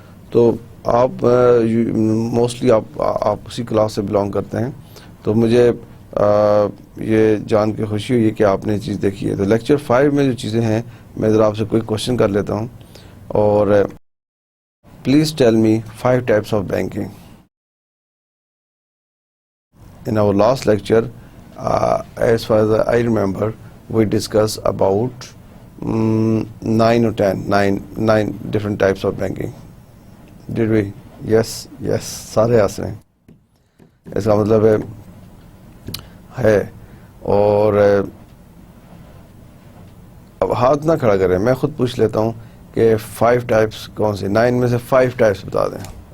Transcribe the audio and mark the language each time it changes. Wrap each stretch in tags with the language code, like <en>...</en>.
<ur>تو آپ موسٹلی آپ اسی کلاس سے بلانگ کرتے ہیں, تو مجھے یہ جان کے خوشی ہوئی کہ آپ نے یہ چیز دیکھی ہے. تو لیکچر 5 میں جو چیزیں ہیں میں ذرا آپ سے کوئی کوشچن کر لیتا ہوں, اور</ur> <en>Please tell me 5 types of banking. In our last lecture, as far as I remember, we discussed about 9 or 10, 9 different types of banking. Did we?</en> <ur>Yes, سارے ہنس رہے ہیں. اس کا مطلب ہے اور اب ہاتھ نہ کھڑا کریں, میں خود پوچھ لیتا ہوں کہ 5 ٹائپس کون سی, 9 میں سے 5 ٹائپس بتا دیں.</ur>